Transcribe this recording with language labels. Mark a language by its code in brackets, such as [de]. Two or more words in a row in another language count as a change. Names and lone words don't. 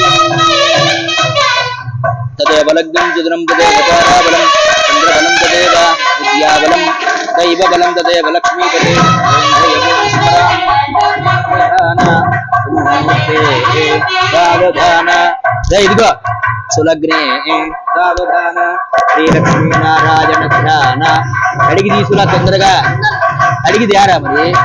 [sa] तदेव लग्नं चतुरं तदेव ताराबलं चन्द्रबलं तदेव विद्याबलं दैवबलं तदेव लक्ष्मीपते सावधान इदिगो सुलग्ने सावधान శ్రీలక్ష్మీ నారాయణ ధ్యాన [te] అడిగి తీసుకురా తొందరగా అడిగిది యారా మరి